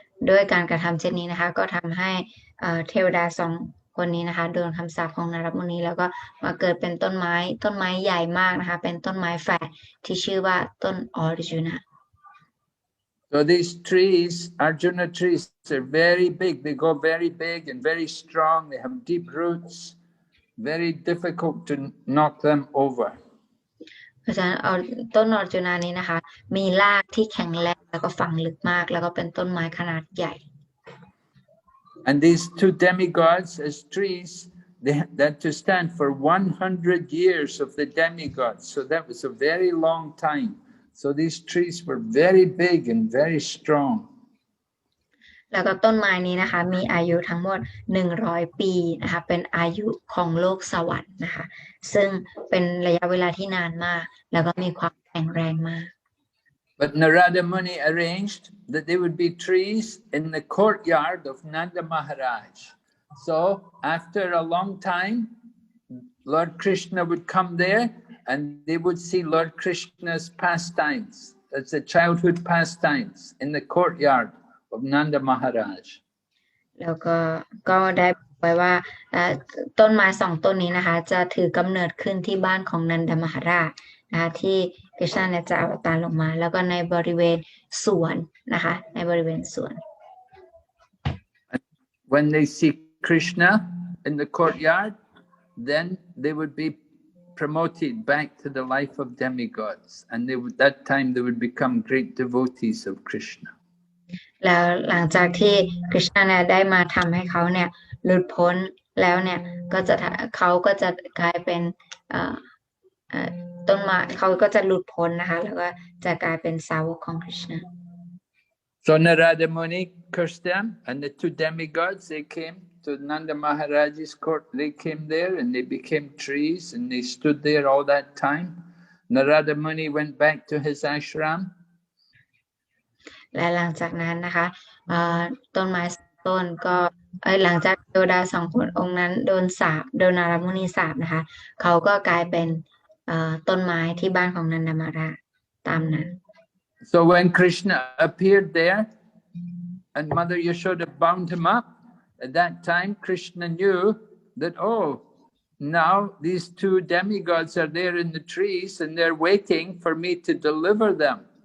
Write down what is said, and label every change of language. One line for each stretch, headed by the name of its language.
Thai: ด้วยการกระทำเช่นนี้นะคะก็ทำให้เทวดาสองคนนี้นะคะโดนคำสาปของนารัตมุนีแล้วก็มาเกิดเป็นต้นไม้ใหญ่มากนะคะเป็นต้นไม้แฝดที่ชื่อว่าต้นออริจูนา
English: So these trees, Arjuna trees, are very big. They go very big and very strong. They have deep roots. Very difficult to knock them over.
Thai: เพราะฉะนั้นต้นออริจูนานี้นะคะมีรากที่แข็งแรงแล้วก็ฝังลึกมากแล้วก็เป็นต้นไม้ขนาดใหญ่
English: And these two demigods as trees, they had to stand for 100 years of the demigods. So that was a very long time. So these trees were very big and very strong.
Thai: แล้วก็ต้นไม้นี้นะคะมีอายุทั้งหมด100 ปีนะคะเป็นอายุของโลกสวรรค์นะคะซึ่งเป็นระยะเวลาที่นานมากแล้วก็มีความแข็งแรงมาก
English: But Narada Muni arranged that there would be trees in the courtyard of Nanda Maharaj. So after a long time, Lord Krishna would come there and they would see Lord Krishna's pastimes. That's the childhood pastimes in the courtyard of Nanda Maharaj.
Thai: แล้วก็ได้บอกไว้ว่าต้นไม้2 ต้นนี้นะคะจะถือกำเนิดขึ้นที่บ้านของนันดมหาราชนะคะที่กฤษณะเนี่ยจะอวตารลงมาแล้วก็ในบริเวณสวนนะคะในบริเวณสวน
English: When they see Krishna in the courtyard, then they would be promoted back to the life of demigods, and that time they would become great devotees of Krishna.
Thai: แล้วหลังจากที่กฤษณะเนี่ยได้มาทำให้เขาเนี่ยหลุดพ้นแล้วเนี่ยเขาก็จะกลายเป็นต้นไม้เขาก็จะหลุดพ้นนะคะแล้วก็จะกลายเป็นสาวกของกฤษณะ
English: So Narada Muni cursed them, and the two demigods, they came to Nanda Maharaj's court. They came there and they became trees, and they stood there all that time. Narada Muni went back to his ashram.
Thai: และหลังจากนั้นนะคะต้นไม้ต้นก็หลังจากเทวดา2 คนองค์นั้นโดนนารมุนีสาปนะคะเขาก็กลายเป็นต้นไม้ที่บ้านของนันดมาราตามนั้น
English: So when Krishna appeared there and Mother Yashoda bound him up, at that time Krishna knew that, oh, now these two demigods are there in the trees and they're waiting for me to deliver them.